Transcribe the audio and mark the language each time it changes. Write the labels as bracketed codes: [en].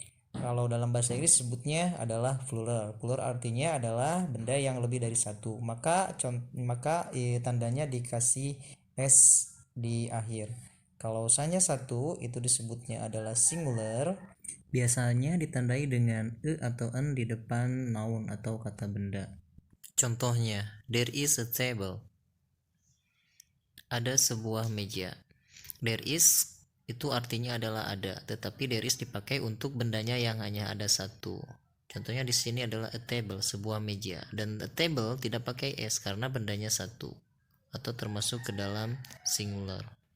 [id] Kalau dalam bahasa Inggris sebutnya adalah plural. Plural artinya adalah benda yang lebih dari satu. Maka tandanya dikasih s di akhir. Kalau hanya satu, itu disebutnya adalah singular. Biasanya ditandai dengan e atau en di depan noun atau kata benda. Contohnya, [en] there is a table. [id] Ada sebuah meja. There is itu artinya adalah ada, tetapi there is dipakai untuk bendanya yang hanya ada satu. Contohnya di sini adalah a table, sebuah meja, dan a table tidak pakai s karena bendanya satu atau termasuk ke dalam singular.